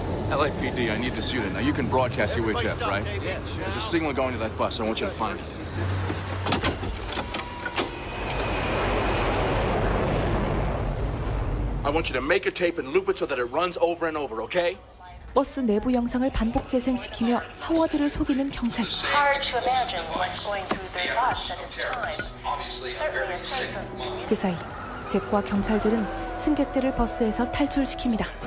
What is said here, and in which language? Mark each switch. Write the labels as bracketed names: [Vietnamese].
[English] LAPD, I need this unit. Now you can broadcast UHF, right? There's a signal going to that bus. I want you to find it. I want you to make a tape and loop it so that it runs over and over, okay? [Korean] 버스 내부 영상을 반복 재생시키며 하워드를 속이는 경찰. [English] Hard to imagine what's going through their thoughts at this time. Certainly a sense of [Korean] 그 사이 잭과 경찰들은 승객들을 버스에서 탈출시킵니다.